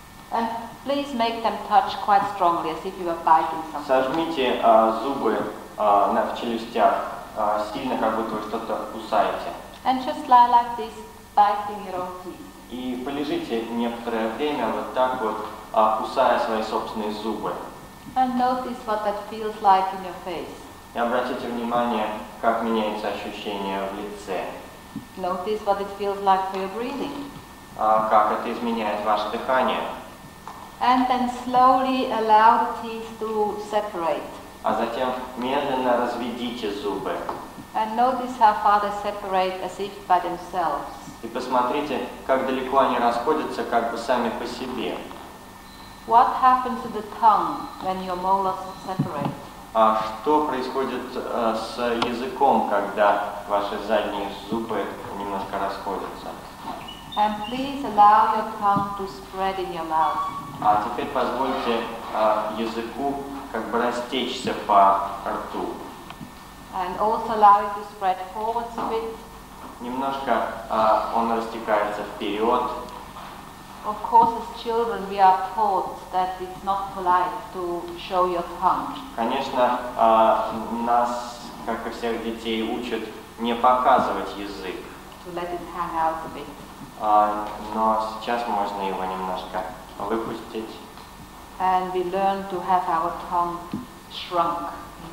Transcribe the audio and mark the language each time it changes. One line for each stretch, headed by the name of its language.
English: And please make them touch quite strongly, as if you were biting something.
Russian: Сожмите зубы в челюстях сильно, как будто вы что-то кусаете.
English: And just lie like this, biting your own teeth.
Russian: И полежите некоторое время вот так вот, кусая свои собственные зубы.
English: And notice what that feels like in your face.
Russian: И обратите внимание, как меняется ощущение в лице.
English: Notice what it feels like for your breathing.
Russian: Как это изменяет ваше дыхание.
English: And then slowly allow the teeth to separate.
Russian: А затем медленно разведите зубы.
English: And notice how far they separate as if by themselves.
Russian: И посмотрите, как далеко они расходятся, как бы сами по себе.
English: What happens to the tongue when your molars separate?
Russian: Что происходит с языком, когда ваши задние зубы немножко расходятся?
English: And please allow your tongue to spread in your mouth.
Russian: А теперь позвольте языку как бы растечься по рту.
English: And also allow it to spread forwards a bit.
Russian: Немножко он растекается вперед.
English: Of course, as children, we are taught that it's not polite to show your tongue.
Russian: Конечно, нас, как и всех детей, учат не показывать язык.
English: To let it hang out a bit.
Russian: Но сейчас можно его немножко выпустить.
English: And we learn to have our tongue shrunk in